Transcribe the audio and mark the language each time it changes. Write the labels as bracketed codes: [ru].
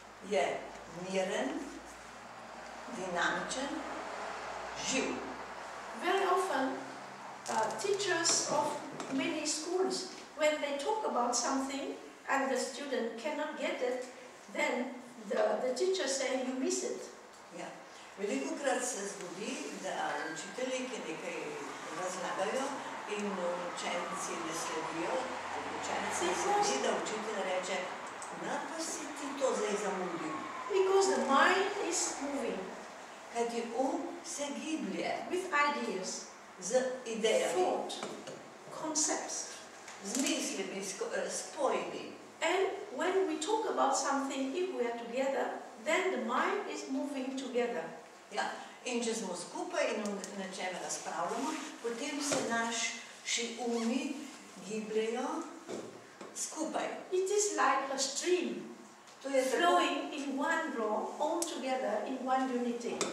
[sl] Je miren, dinamičen, živ. [en] Very often, teachers of many schools, when they talk about something and the student cannot get it, then the teacher says, you miss it. [sl] Ja. Velikokrat se zgodi, da učitelji, ki nekaj razlagajo in učenci ne sledijo, učenci ne sledi, da učitelj reče, pa si ti to zdaj zamudil. [en] Because the mind is moving. [sl] Kajti se giblje. [en] With ideas. [sl] Z idejami. [en] Thought. Concepts. [sl] Z mislimi, s pojmi. [en] And when we talk about something, if we are together, then the mind is moving together. [sl] Ja, In če smo skupaj in o nečem razpravljamo, potem se naši umi gibljajo skupaj. [en] It is like a stream [sl] To je tako, [en] flowing in one flow, all together in one unity.